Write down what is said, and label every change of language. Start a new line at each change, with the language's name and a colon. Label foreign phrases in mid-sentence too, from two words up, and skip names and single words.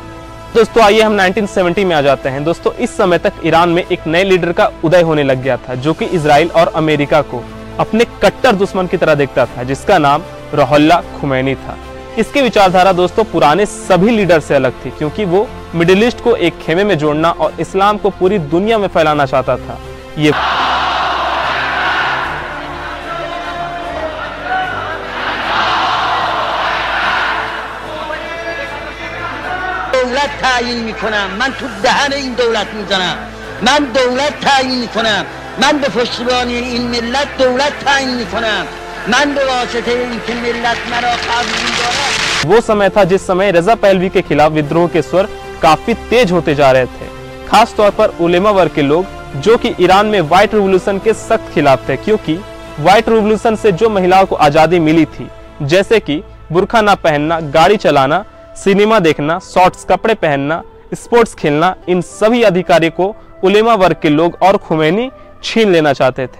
Hindi: दोस्तों आइए हम 1970 में आ जाते हैं। दोस्तों इस समय तक ईरान में एक नए लीडर का उदय होने लग गया था जो कि इजराइल और अमेरिका को अपने कट्टर दुश्मन की तरह देखता था, जिसका नाम रुहुल्लाह खुमैनी था। इसकी विचारधारा दोस्तों पुराने सभी लीडर से अलग थी, क्योंकि वो मिडिल ईस्ट को एक खेमे में जोड़ना और इस्लाम को पूरी दुनिया में फैलाना चाहता था। ये
Persian: دولت تعیین میکنم، من تو دهن این دولت میزنم، من دولت تعیین میکنم، من به پشتیبانی این ملت دولت تعیین میکنم، من به واسطه اینکه ملت مرا قبول داره।
Hindi: वो समय था जिस समय रजा पहलवी के खिलाफ विद्रोह के स्वर काफी तेज होते जा रहे थे, खास तौर पर उलेमा वर्ग के लोग जो कि ईरान में व्हाइट रिवॉल्यूशन के सख्त खिलाफ थे, क्योंकि व्हाइट रिवॉल्यूशन से जो महिलाओं को आजादी मिली थी, जैसे कि बुर्का ना पहनना, गाड़ी चलाना, सिनेमा देखना, शॉर्ट्स कपड़े पहनना, स्पोर्ट्स खेलना, इन सभी अधिकारों को उलेमा वर्ग के लोग और खुमैनी छीन लेना चाहते थे।